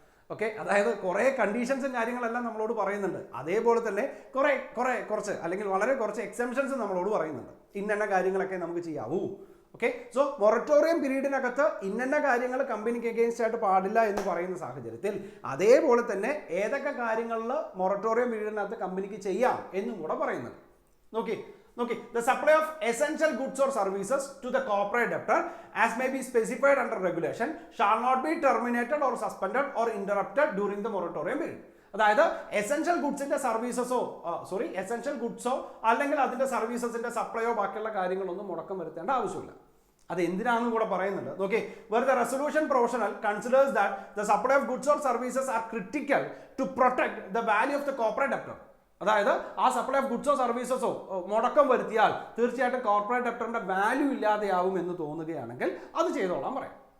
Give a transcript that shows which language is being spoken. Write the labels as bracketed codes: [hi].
[ml] Okay, അതായത് കുറേ കണ്ടീഷൻസും കാര്യങ്ങളെല്ലാം നമ്മളോട് പറയുന്നുണ്ട്. അതേപോലെ തന്നെ കുറച്ച് അല്ലെങ്കിൽ വളരെ കുറച്ച് എക്സെംഷൻസ് നമ്മളോട് പറയുന്നുണ്ട്. ഇന്ന കാര്യങ്ങളൊക്കെ നമുക്ക് ചെയ്യാവൂ. ഓക്കെ, സോ മൊറട്ടോറിയം പീരീഡിനകത്ത് ഇന്ന കാര്യങ്ങൾ കമ്പനിക്ക് അഗെയിൻസ്റ്റ് ആയിട്ട് പാടില്ല എന്ന് പറയുന്ന സാഹചര്യത്തിൽ അതേപോലെ തന്നെ ഏതൊക്കെ കാര്യങ്ങളിൽ മൊറട്ടോറിയം പീരീഡിനകത്ത് കമ്പനിക്ക് ചെയ്യാം എന്നും കൂടെ പറയുന്നുണ്ട്. നോക്കി, [en] the supply of essential goods or services to the corporate debtor as may be specified under regulation shall not be terminated or suspended or interrupted during the moratorium period. [ml] അതായത് എസെൻഷ്യൽ ഗുഡ്സിന്റെ സർവീസസോ എസെൻഷ്യൽ ഗുഡ്സോ അല്ലെങ്കിൽ അതിന്റെ സർവീസസിന്റെ സപ്ലൈയോ ബാക്കിയുള്ള കാര്യങ്ങളൊന്നും മുടക്കം വരുത്തേണ്ട ആവശ്യമില്ല. അത് എന്തിനാണെന്ന് കൂടെ പറയുന്നുണ്ട്. നോക്കി, [en] where the resolution professional considers that the supply of goods or services are critical to protect the value of the corporate debtor. [ml] അതായത് ആ സപ്ലൈ ഓഫ് ഗുഡ്സോ സർവീസസോ മുടക്കം വരുത്തിയാൽ തീർച്ചയായിട്ടും കോർപ്പറേറ്റ് ഡെപ്റ്ററിന്റെ വാല്യൂ ഇല്ലാതെയാവും എന്ന് തോന്നുകയാണെങ്കിൽ അത് ചെയ്തോളാൻ പറയാം.